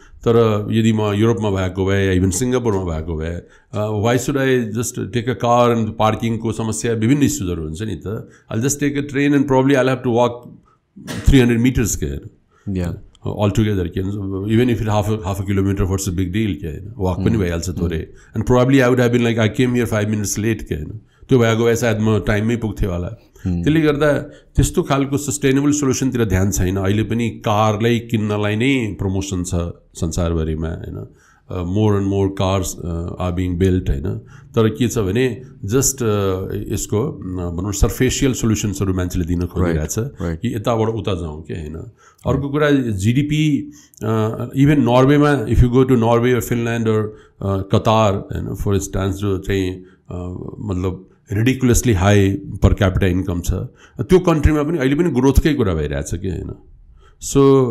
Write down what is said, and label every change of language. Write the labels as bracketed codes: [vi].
[ne] तर यदि म युरोपमा भएको भए या इभन सिङ्गापुरमा भएको भए [en] why should I just take a car and [ne] पार्किङको समस्या विभिन्न इस्युजहरु हुन्छ नि त. [en] I just take a train and probably I have to walk 300 meters के altogether, even if it half a kilometer, what's a big deal? [ne] Walk पनि भइहाल्छ थोरै. [en] And probably I would have been like, I came here 5 minutes late. [ne] त्यो भएको भए सायद म टाइममै पुग्थेँ होला. त्यसले गर्दा त्यस्तो खालको सस्टेनेबल सोल्युसनतिर ध्यान छैन. अहिले पनि कारलाई किन्नलाई नै प्रमोसन छ संसारभरिमा हैन. [en] more and more cars are being built [ne] हैन तर के छ भने जस्ट यसको भनौं सर्फेसियल सोलुसन्सहरु मान्छेले दिन खोजिरहेछ कि यताबाट उता जाउँ के हैन अर्को कुरा GDP even नर्वेमा [en] if you go to Norway [ne] or Finland or Qatar हैन फर इन्स्टेन्स जो चाहिँ मतलब ridiculously high per capita income छ त्यो कन्ट्रीमा पनि अहिले पनि ग्रोथकै कुरा भइरहेछ के हैन सो